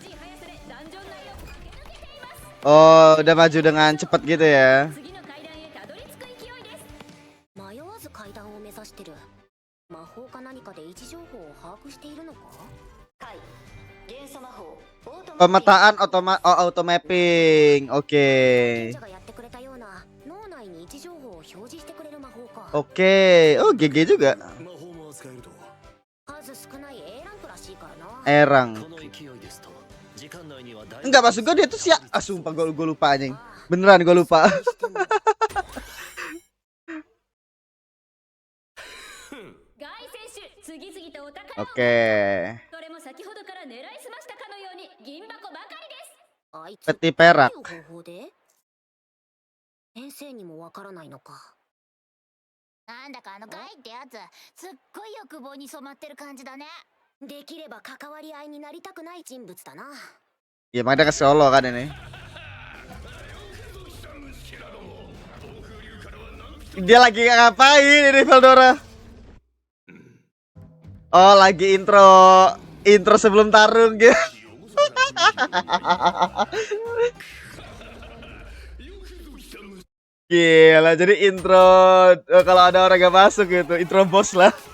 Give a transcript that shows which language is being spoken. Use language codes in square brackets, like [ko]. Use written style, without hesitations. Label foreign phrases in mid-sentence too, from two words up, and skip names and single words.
[id] Oh, udah maju dengan cepat gitu ya. [ja] 迷わず階段を目指してる。魔法か何かで位置情報を把握しているのか。はい。元素魔法。 [id] Pemetaan [en] auto mapping. [id] Oke. Oke. Oh, GG juga. Erang. Enggak, maksud gue dia tuh siap. Ah, sumpah gue lupa anjing. Beneran gue lupa. Oke. Peti perak. [ja] 先生にもわからないのか。なんだかガイってやつ、すっごい欲望に染まってる感じだね。できれば関わり合いになりたくない人物だな。 [id] Ya, makanya ke Solo kan ini. Dia lagi ngapain ini Veldora? Oh, lagi intro sebelum tarung gitu. Gila, jadi intro kalau ada orang gak masuk gitu, intro bos lah.